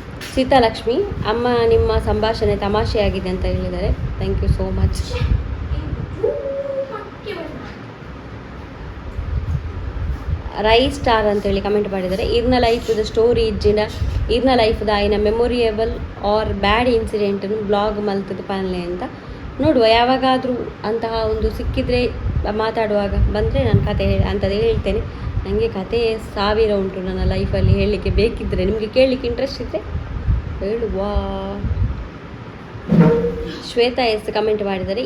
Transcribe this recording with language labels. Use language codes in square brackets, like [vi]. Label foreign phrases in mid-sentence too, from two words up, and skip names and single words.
[kn] ಸೀತಾಲಕ್ಷ್ಮಿ, ಅಮ್ಮ ನಿಮ್ಮ ಸಂಭಾಷಣೆ ತಮಾಷೆಯಾಗಿದೆ ಅಂತ ಹೇಳಿದ್ದಾರೆ. [en] thank you so much. [kn] ರೈ ಸ್ಟಾರ್ ಅಂತೇಳಿ ಕಮೆಂಟ್ ಮಾಡಿದ್ದಾರೆ. [tcy] ಇರ್ನ [en] life story [tcy] ಇಜ್ಜಿನ ಇರ್ನ ಲೈಫ್ದ ಆಯ್ನ [en] memorable or bad incident [tcy] ಬ್ಲಾಗ್ ಮಲ್ತದ ಪಾನ್ಲೆ ಅಂತ ನೋಡುವ. [kn] ಯಾವಾಗಾದರೂ ಅಂತಹ ಒಂದು ಸಿಕ್ಕಿದರೆ ಮಾತಾಡುವಾಗ ಬಂದರೆ ನಾನು ಕತೆ ಅಂಥದ್ದು ಹೇಳ್ತೇನೆ. ನನಗೆ ಕತೆ 1000 ಉಂಟು ನನ್ನ ಲೈಫಲ್ಲಿ ಹೇಳಲಿಕ್ಕೆ. ಬೇಕಿದ್ದರೆ ನಿಮಗೆ ಕೇಳಲಿಕ್ಕೆ ಇಂಟ್ರೆಸ್ಟ್ ಇದ್ದರೆ ಹೇಳುವ. ಶ್ವೇತಾ ಎಸ್ ಕಮೆಂಟ್ ಮಾಡಿದ್ದಾರೆ.